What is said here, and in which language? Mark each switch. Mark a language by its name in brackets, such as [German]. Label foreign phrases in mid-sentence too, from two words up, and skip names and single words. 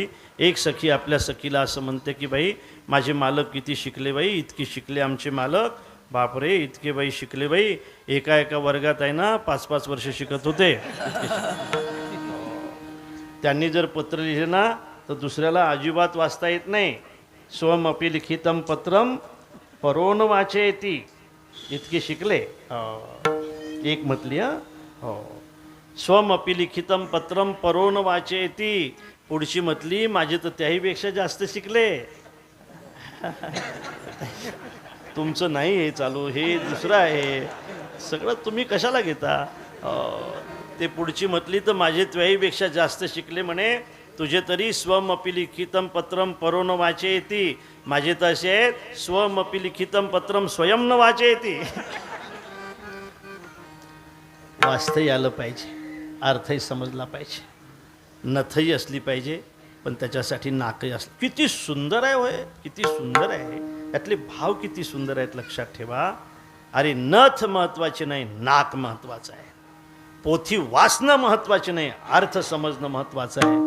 [Marathi] एक सखी आपल्या सखीला असं म्हणते की बाई माझे मालक किती शिकले बाई, इतकी शिकले आमचे मालक, बापरे इतके बाई शिकले बाई. एका वर्गात आहे ना 5-5 वर्ष शिकत होते. त्यांनी जर पत्र लिहिले ना तर दुसऱ्याला अजिबात वाचता येत नाही. [Sanskrit] स्वमपि लिखितम पत्रम परोन वाचेती, [Marathi] इतके शिकले. एक म्हटली हो, [Sanskrit] स्वमपि लिखितम पत्रम परोन वाचेती. [Marathi] पुढची म्हटली माझे तर त्याहीपेक्षा जास्त शिकले. तुमचं नाही हे चालू, हे दुसरं आहे. सगळं तुम्ही कशाला घेता? ते पुढची म्हटली तर माझे त्याहीपेक्षा जास्त शिकले म्हणे. तुझे तरी [Sanskrit] स्वमपि लिखितम पत्रम परोन वाचेती, [Marathi] माझे तर असे आहेत [Sanskrit] स्वमपि लिखितम पत्रम स्वयं न वाचेती. [Marathi] वाचताही आलं पाहिजे, अर्थही समजला पाहिजे, नथही असली पाहिजे, पण त्याच्यासाठी नाकही असलं. किती सुंदर आहे होय, किती सुंदर आहे. यातले भाव किती सुंदर आहेत, लक्षात ठेवा. अरे नथ महत्त्वाचे नाही, नाक महत्त्वाचं आहे. पोथी वाचणं महत्त्वाचे नाही, अर्थ समजणं महत्त्वाचं आहे.